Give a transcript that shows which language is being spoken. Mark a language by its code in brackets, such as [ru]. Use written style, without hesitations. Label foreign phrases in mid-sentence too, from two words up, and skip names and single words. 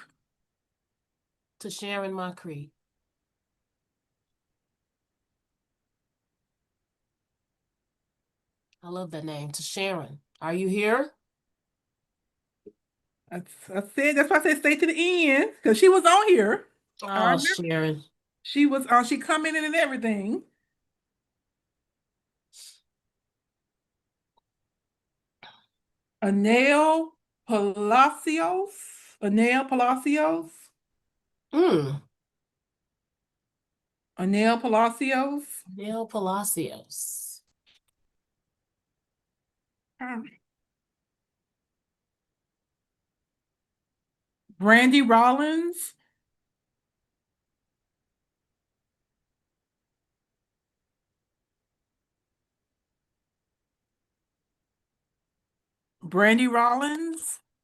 [en] To Sharon Moncrief. I love that name. To Sharon. Are you here? I said that's why I said stay to the end because she was on here. I Oh, remember Sharon. she was she commented and everything. Anel Palacios. Anel Palacios. Mm. Anel Palacios. Neil Palacios. Brandy Rollins. Brandy Rollins.